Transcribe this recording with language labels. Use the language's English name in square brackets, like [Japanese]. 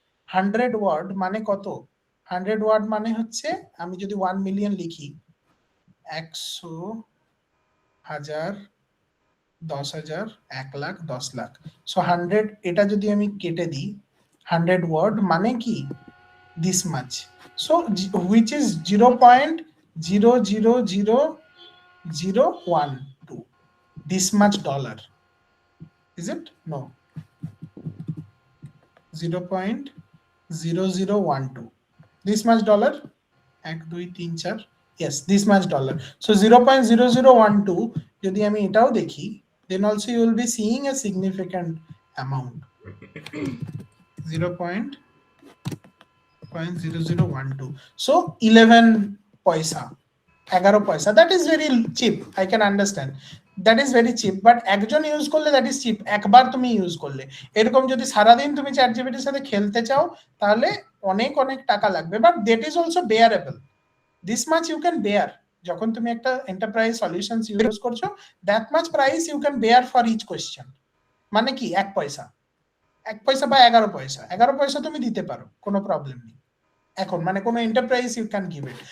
[Bangla] 100 word মানে কত? 100 word মানে হচ্ছে, আমি যদি 1 মিলিয়ন লিখি, 100, 1000, 10,000, 1 লাখ, 10 লাখ। সো 100, এটা যদি আমি কেটে দিই 100 ওয়ার্ড মানে কি [English] this much. So which is 0.000012, this much dollar, is it? No, 0.0012, this much dollar. 1 2 3 4, yes, this much dollar. So 0.0012 [Bangla] যদি আমি এটাও দেখি, [English] then also you will be seeing a significant amount. 0.0012, so [Bangla] 11 পয়সা, 11 পয়সা, [English] that is very cheap, I can understand, that is very cheap, but [Bangla] একজন use করলে [English] that is cheap, [Bangla] একবার তুমি ইউজ করলে। এরকম যদি সারাদিন তুমি ChatGPT এর সাথে খেলতে চাও তাহলে অনেক অনেক টাকা লাগবে, [English] but that is also bearable, this much you can bear, [Bangla] যখন তুমি একটা এন্টারপ্রাইজ সলিউশনস ইউজ করছো, [English] that much price you can bear for each question, [Bangla] মানে কি 1 পয়সা, 1 পয়সা বা 11 পয়সা, 11 পয়সা তুমি দিতে পারো, কোনো প্রবলেম নেই এখন, মানে কোনো enterprise [English] You can give it.